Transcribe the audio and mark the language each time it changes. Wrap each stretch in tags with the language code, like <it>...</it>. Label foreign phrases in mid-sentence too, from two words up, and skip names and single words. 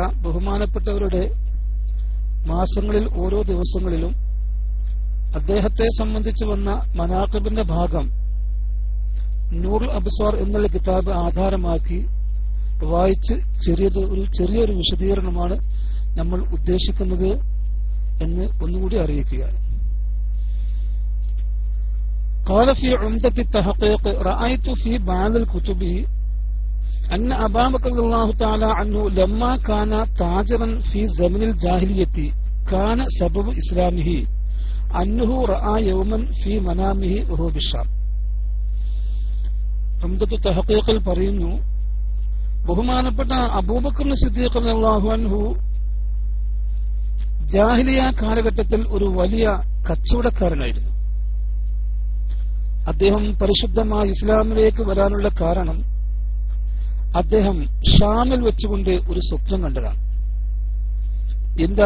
<ml>ബഹുമാനപ്പെട്ടവരുടെ മാസങ്ങളിൽ ഓരോ ദിവസങ്ങളിലും അദ്ദേഹത്തെ സംബന്ധിച്ച് വന്ന മനാഖിബിന്റെ ഭാഗം നൂറുൽ അബ്സ്വാർ എന്നുള്ള കിതാബ് ആധാരമാക്കി വായിച്ച് ചെറിയൊരു വിശദീകരണമാണ് നമ്മൾ ഉദ്ദേശിക്കുന്നത് എന്ന് ഒന്നുകൂടി അറിയിക്കുകയാണ്.</ml> <ar>قال في عمدة التحقيق رأيت في بعض الكتب أن أبا بكر رضي الله تعالى عنه لما كان تاجرا في زمن الجاهلية كان سبب إسلامه أنه رأى يوما في منامه وهو بالشام.</ar> <ml>عمدة التحقيق പറയുന്നു, ബഹുമാനപ്പെട്ട അബൂബക്കർ സിദ്ദീഖ്</ml> <ar>رضي الله عنه</ar> <ml>ജാഹിലിയ കാലഘട്ടത്തിൽ ഒരു വലിയ കച്ചവടക്കാരനായിരുന്നു. അദ്ദേഹം പരിശുദ്ധമായ ഇസ്ലാമിലേക്ക് വരാനുള്ള കാരണം അദ്ദേഹം ഷാമിൽ വെച്ചുകൊണ്ട് ഒരു സ്വപ്നം കണ്ടതാണ്.</ml>